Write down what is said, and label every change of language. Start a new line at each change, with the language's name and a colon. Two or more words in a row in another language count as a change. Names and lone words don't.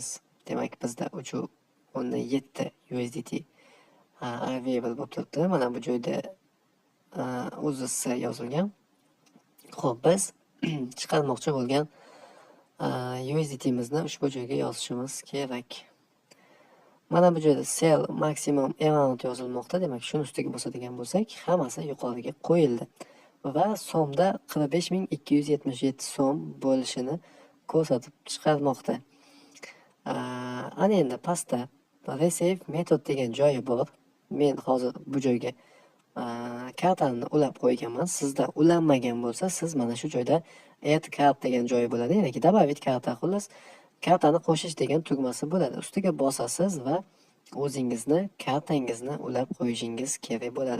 Uzbek: Demak, bizda 3.7 USDT available bo'lib turibdi. Mana bu joyda UZS yozilgan. Xo'p, biz chiqarmoqchi bo'lgan USDT'mizni ushbu joyga yozishimiz kerak. Mana bu joyda
English: sell maximum amount
Uzbek: yozilmoqda. Demak, shuni ustiga bosadigan bo'lsak, hammasi yuqoriga qo'yildi. Va so'mda 45.277 so'm bo'lishini ko'rsatib chiqarmoqda. Ana endi pastda
English: receive method
Uzbek: degan joyi bor. Men hozir bu joyga kartamni ulab qo'yganman. Sizda ulanmagan bo'lsa, siz mana shu joyda
English: add card
Uzbek: degan joyi bo'ladi. Ya'ni
Russian: добавить карта,
Uzbek: xullas kartani qo'shish degan tugmasi bo'ladi. Ustiga bosasiz va o'zingizni kartangizni ulab qo'yishingiz kerak bo'ladi.